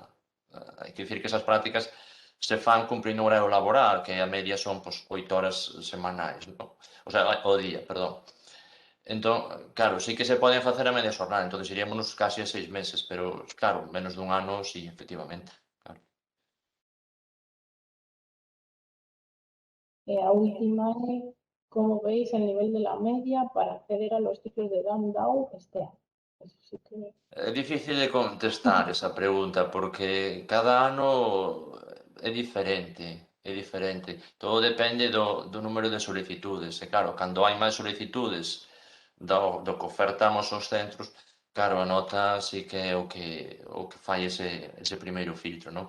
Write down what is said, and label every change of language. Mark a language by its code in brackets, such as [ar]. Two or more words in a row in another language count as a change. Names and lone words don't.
[gl] Hai que dicir que esas prácticas se fan cumprindo un horario laboral, que a media son 8 horas semanais, non? O sea, o día, perdón. Entón, claro, sí que se poden facer a media xornada, entón iríamos casi a 6 meses, pero, claro, menos dun ano, sí, efectivamente. Claro. A última é, como veis, [es] el nivel de la media para acceder a los ciclos de Down este año. Eso sí que... [gl] É difícil de contestar esa pregunta porque cada ano é diferente, é diferente. Todo depende do número de solicitudes. E claro, cando hai máis solicitudes do que ofertamos aos centros, claro, a nota sí que é o que fai ese primeiro filtro, non?